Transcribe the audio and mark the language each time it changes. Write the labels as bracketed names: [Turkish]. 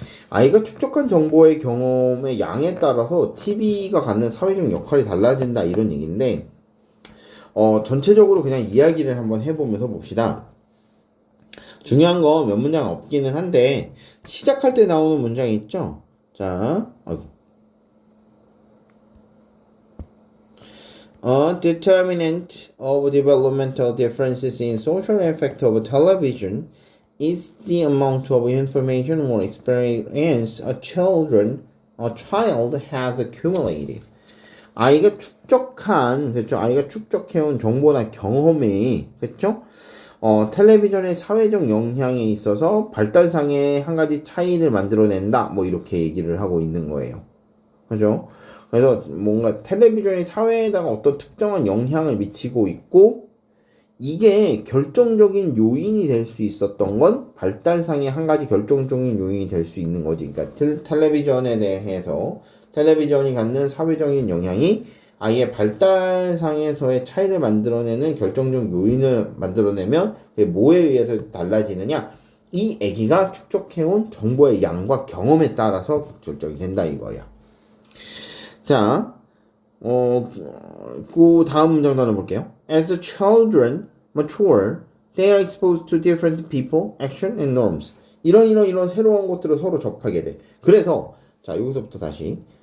[Korean] 아이가 축적한 정보의 경험의 양에 따라서 TV가 갖는 사회적 역할이 달라진다 이런 얘기인데, 전체적으로 그냥 이야기를 한번 해보면서 봅시다. 중요한 건 몇 문장 없기는 한데 시작할 때 나오는 문장이 있죠. [English] 자, A determinant of developmental differences in social effect of television is the amount of information or experience a child has accumulated. [Korean] 아이가 축적한, 그렇죠? 아이가 축적해온 정보나 경험이, 그렇죠? 텔레비전의 사회적 영향에 있어서 발달상의 한 가지 차이를 만들어낸다. 뭐 이렇게 얘기를 하고 있는 거예요. 그죠? 그래서 뭔가 텔레비전이 사회에다가 어떤 특정한 영향을 미치고 있고 이게 결정적인 요인이 될 수 있었던 건 발달상의 한 가지 결정적인 요인이 될 수 있는 거지. 그러니까 텔레비전에 대해서 텔레비전이 갖는 사회적인 영향이 아이의 발달상에서의 차이를 만들어내는 결정적 요인을 만들어내면 그게 뭐에 의해서 달라지느냐? 이 아기가 축적해온 정보의 양과 경험에 따라서 결정이 된다 이거야. 자, 그 다음 문장도 하나 볼게요. [English] As the children mature, they are exposed to different people, action, and norms. [Korean] 이런 새로운 것들을 서로 접하게 돼. 그래서 자 여기서부터 다시.